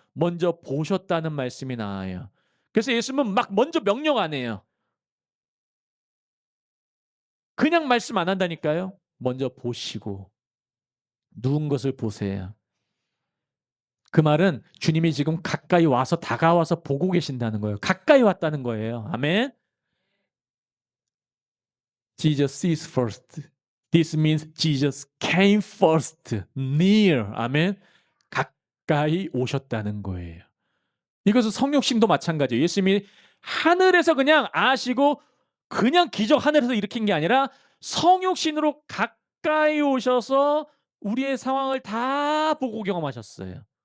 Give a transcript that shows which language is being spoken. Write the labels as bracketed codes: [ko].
[ko] 먼저 보셨다는 말씀이 나와요. 그래서 예수님은 막 먼저 명령 안 해요. 그냥 말씀 안 한다니까요. 먼저 보시고 누운 것을 보세요. 그 말은 주님이 지금 가까이 와서 다가와서 보고 계신다는 거예요. 가까이 왔다는 거예요. 아멘. [en] Jesus sees first. This means Jesus came first. Near. 아멘. [ko] 가까이 오셨다는 거예요. 이것은 성육신도 마찬가지예요. 예수님이 하늘에서 그냥 아시고 그냥 기적 하늘에서 일으킨 게 아니라 성육신으로 가까이 오셔서 우리의 상황을 다 보고 경험하셨어요.